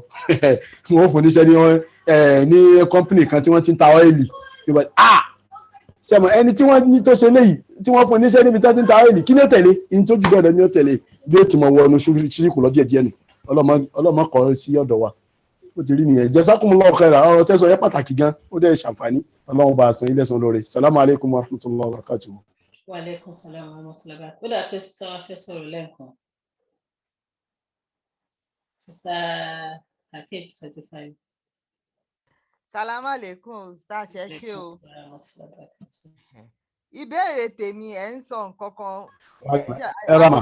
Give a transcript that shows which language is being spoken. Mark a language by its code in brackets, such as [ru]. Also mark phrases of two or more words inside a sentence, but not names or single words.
[yo] Wọ́n fún níṣẹ́ ní kọ́mpìnì kan tí wọ́n ti ń ta ọ́ìlì, sẹ́mọ̀ ẹni tí wọ́n ní tó ṣe léyìí tí wọ́n fún níṣẹ́ níbi tí wọ́n ti ń ta ọ́ìlì, kí ni ó tẹ̀lé, ní tó jù bẹ́ẹ̀ ni ó tẹ̀lé, bí ó ti mọ̀ wọ ọ̀nà ṣíríkù lọ díẹ̀díẹ̀ nù, ọlọ́mọ kọ́ sí ọ̀dọ̀ wa. Ó ti rí nìyẹn. [ar] جزاكم الله خيرا, [yo] ọ̀rọ̀ tẹ́sọ̀ yẹ pàtàkì gan, ó dẹ̀ ṣàǹfààní, Ọlọ́run bá san ilé san lóore. [ar] السلام عليكم ورحمة الله وبركاته. وعليكم السلام ورحمة الله وبركاته. [yo] Ó dà pé sísá wa fẹ́ sọ̀rọ̀ lẹ́ẹ̀kan. Sísá Hakeem 25. [ar] سلام عليكم, [yo] sísá ṣe o. Ìbéèrè tèmi ẹ̀ ń sọ nǹkan kan. Ẹ rama.